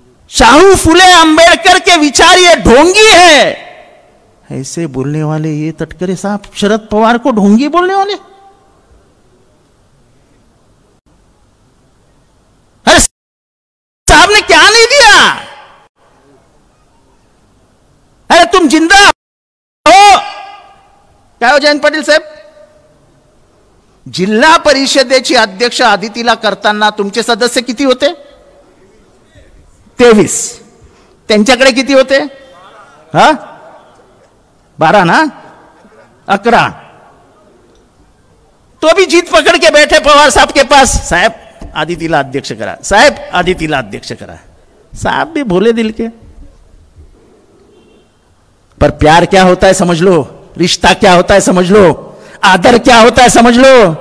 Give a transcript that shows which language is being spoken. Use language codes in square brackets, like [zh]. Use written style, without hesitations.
[hi] शाहू फुले अंबेडकर के विचार ये ढोंगी है, ऐसे बोलने वाले ये तटकरे साहब शरद पवार को ढोंगी बोलने वाले? अरे साहब ने क्या नहीं दिया? अरे तुम जिंदा हो [mr] काय हो जयंत पाटील साहेब? जिल्हा परिषदेची अध्यक्ष आदितीला करताना तुमचे सदस्य किती होते? 23। त्यांच्याकडे किती होते? हा 12 ना, 11। [hi] तो भी जीत पकड़ के बैठे पवार साहब के पास, [mr] साहब आधी तिला अध्यक्ष करा, [hi] साहब आधी तिला अध्यक्ष करा। साहब भी भोले दिल के, पर प्यार क्या होता है समझ लो, रिश्ता क्या होता है समझ लो, आदर क्या होता है समझ लो।